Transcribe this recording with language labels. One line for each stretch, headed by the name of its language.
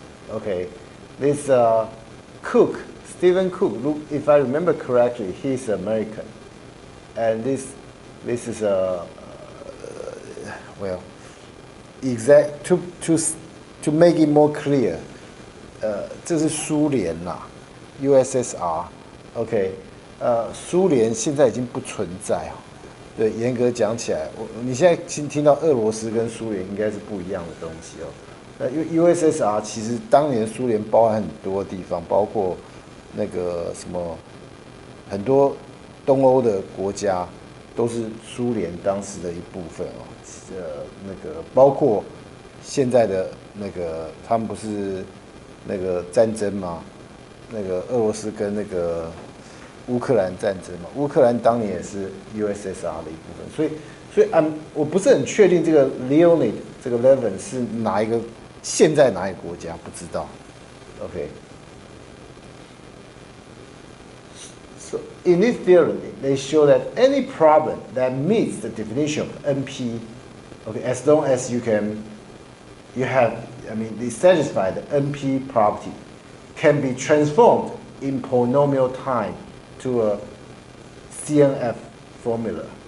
English: Okay, this Stephen Cook, if I remember correctly, he's American, and this is well, exact to make it more clear.
Chinese: 这是苏联啦 ，USSR，OK， 苏联现在已经不存在哦。对，严格讲起来，你现在听到俄罗斯跟苏联应该是不一样的东西哦。 USSR 其实当年苏联包含很多地方，包括那个什么很多东欧的国家都是苏联当时的一部分哦。那个包括现在的那个他们不是那个战争吗？那个俄罗斯跟那个乌克兰战争嘛，乌克兰当年也是 USSR 的一部分，所以我不是很确定这个 Leonid 这个 Levin 是哪一个现在哪一个国家不知道 ，OK。
English: So in this theory, they show that any problem that meets the definition of NP, okay, as long as they satisfy the NP property, can be transformed in polynomial time to a CNF formula.